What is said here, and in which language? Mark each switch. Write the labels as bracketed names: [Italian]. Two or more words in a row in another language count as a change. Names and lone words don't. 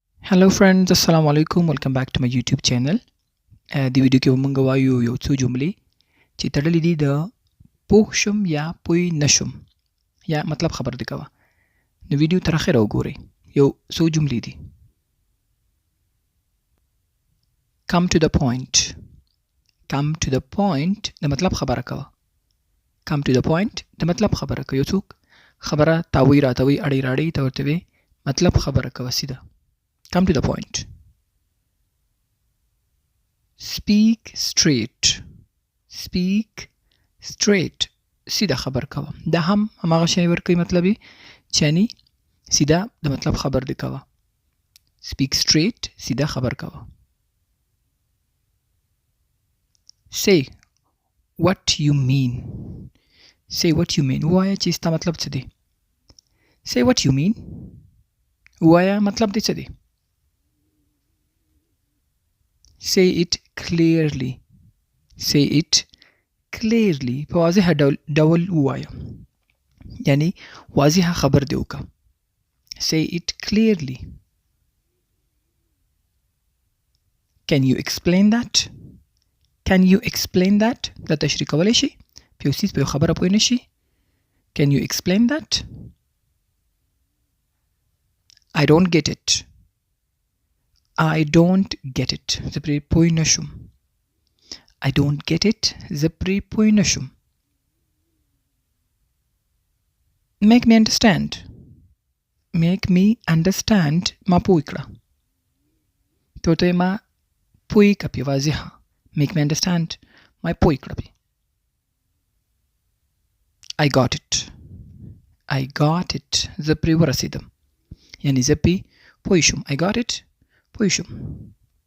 [English] Hello friends, [Arabic] السلام عليكم. [English] Welcome back to my YouTube channel. [Pashto] د ویډیو کې موږ وایو یو څو جملې چې تړلې دي د پوه شم یا پوی نشم یا مطلب خبر دی کوه. نو ویډیو تر اخره وګورئ. یو څو جملې دي. [English] Come to the point. Come to the point [Pashto] د مطلب خبره کوه. [English] Come to the point [Pashto] د مطلب خبره کوه. یو څوک خبره تاوی راتوي اړې راړې ته ورته وي مطلب خبره کوه سیده. [English] Come to the point. Speak straight. Speak straight. [Pashto] سیده خبر کوه. دا هم هماغه شی ورکوي مطلبي چې یعنی سیده د مطلب خبر دی کوه. [English] Speak straight. [Pashto] سیده خبر کوه. [English] Say what you mean. Say what you mean. [Pashto] وایه چې ستا مطلب څه دی. [English] Say what you mean. [Pashto] وایه مطلب دی څه دی. [English] Say it clearly. Say it clearly. [Pashto] په واضح ډول ووایه. یعنی واضح خبر دی وکړه. [English] Say it clearly. Can you explain that? Can you explain that? [Pashto] دا تشریح کولی شي. په یو څیز په یو خبره پوه نه شي. [English] Can you explain that? I don't get it. I don't get it. [Pashto] زه پرې پوه نه شم. [English] I don't get it. [Pashto] زه پرې پوه نه شم. [English] Make me understand. Make me understand. [Pashto] ما پوه کړه. ته ورته ما پوه کړه پې واضحه. [English] Make me understand. [Pashto] ما پوه کړه پې. [English] I got it. I got it. [Pashto] زه پرې ورسېدم. یعنی زه پې پوه شم. [English] I got it. [Pashto] پوه شم.